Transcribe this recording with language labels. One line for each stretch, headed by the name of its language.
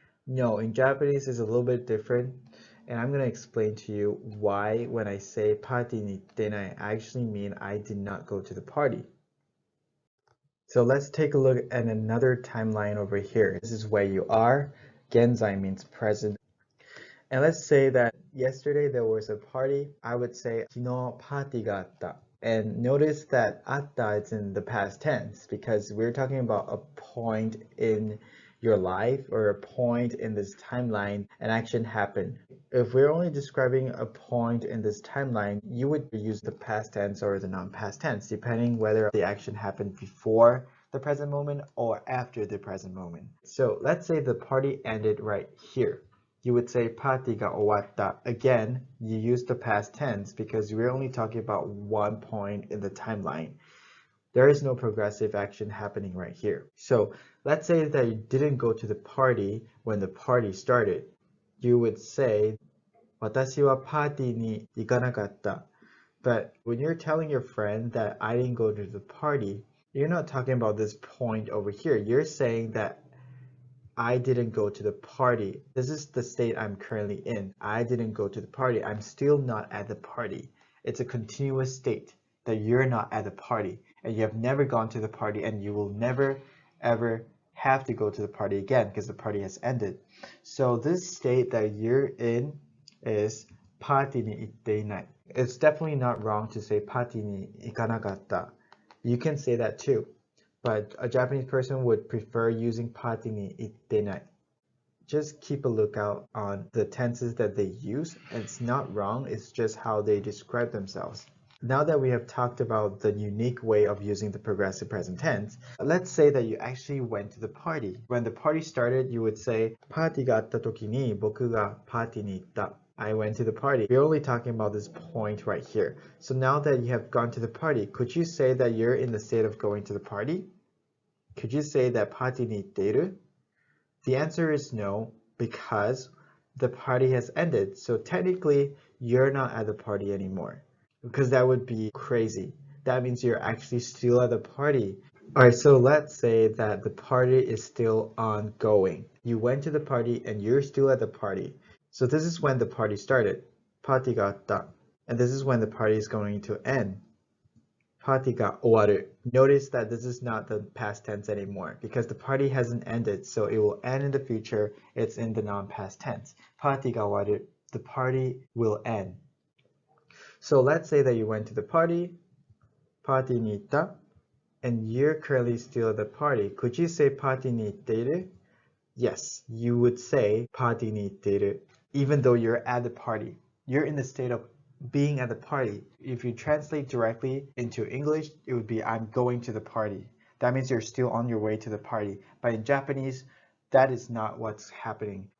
English: No, in Japanese it's a little bit different, and I'm going to explain to you why when I say
Japanese: party ni ittenai,
English: I actually mean I did not go to the party. So let's take a look at another timeline over here. This is where you are. Genzai means present. And let's say that yesterday there was a party.
Japanese: I would say, 昨日パーティーがあった.
English: And notice that あった is in the past tense because we're talking about a point in your life or a point in this timeline, an action happened. If we're only describing a point in this timeline, you would use the past tense or the non-past tense, depending whether the action happened before the present moment or after the present moment. So let's say the party ended right here.
Japanese: You would say パーティーが終わった.
English: Again, you use the past tense because we're only talking about one point in the timeline. There is no progressive action happening right here. So let's say that you didn't go to the party when the party started.
Japanese: You would say 私はパーティーに行かなかった.
English: But when you're telling your friend that I didn't go to the party, you're not talking about this point over here. You're saying that I didn't go to the party. This is the state I'm currently in. I didn't go to the party. I'm still not at the party. It's a continuous state that you're not at the party and you have never gone to the party and you will never ever have to go to the party again because the party has ended. So this state that you're in is
Japanese: パーティーに行っていない.
English: It's definitely not wrong to say
Japanese: パーティーに行かなかった.
English: You can say that too. But a Japanese person would prefer using
Japanese: パーティーに行ってない.
English: Just keep a lookout on the tenses that they use. It's not wrong, it's just how they describe themselves. Now that we have talked about the unique way of using the progressive present tense, let's say that you actually went to the party. When the party started, you would say
Japanese: パーティーがあった時に僕がパーティーに行った.
English: I went to the party. We're only talking about this point right here. So now that you have gone to the party, could you say that you're in the state of going to the party? Could you say that
Japanese: パーティーに行っている?
English: The answer is no, because the party has ended. So technically, you're not at the party anymore, because that would be crazy. That means you're actually still at the party. All right, so let's say that the party is still ongoing. You went to the party and you're still at the party. So this is when the party started.
Japanese: パーティーがあった.
English: And this is when the party is going to end.
Japanese: パーティーが終わる.
English: Notice that this is not the past tense anymore because the party hasn't ended, so it will end in the future. It's in the non-past tense.
Japanese: パーティーが終わる.
English: The party will end. So let's say that you went to the party,
Japanese: パーティーに行った,
English: and you're currently still at the party. Could you say
Japanese: パーティーに行っている?
English: Yes, you would say
Japanese: パーティーに行っている,
English: even though you're at the party. You're in the state of being at the party. If you translate directly into English, it would be I'm going to the party. That means you're still on your way to the party. But in Japanese, that is not what's happening.